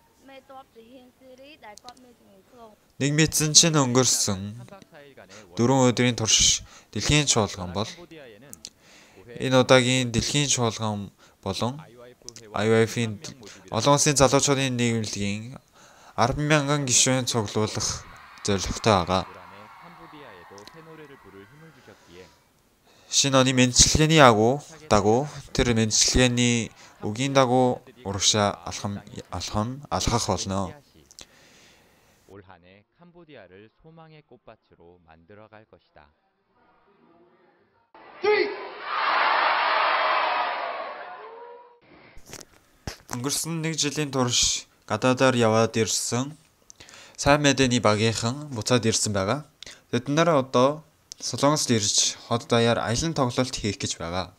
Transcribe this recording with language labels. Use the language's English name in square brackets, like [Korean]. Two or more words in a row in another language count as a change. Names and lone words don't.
[Mongolian] Нэг мэдсэн чинь өнгөрсөн 4 өдрийн турш дэлхийн чуулган бол энэ удаагийн дэлхийн чуулган болон IYF-ийн олон улсын залуучуудын нийгэмлэгийн 10,000 гишүүн цуглуулах зорилготой байгаа. Шинэ оны мэндчилгээний дагуу тэр мэндчилгээний үгийн дагуу урагшаа алхах болно. [Korean] 올 한해 캄보디아를 소망의 꽃밭으로 만들어갈 것이다. [Mongolian] Өнгөрсөн 1 жилийн турш гадаадаар яваад ирсэн сайн мэдээний багийнхан буцаад ирсэн байгаа. Тэд нар одоо Солонгост ирж хот даяар аялан тоглолт хийх гэж байгаа.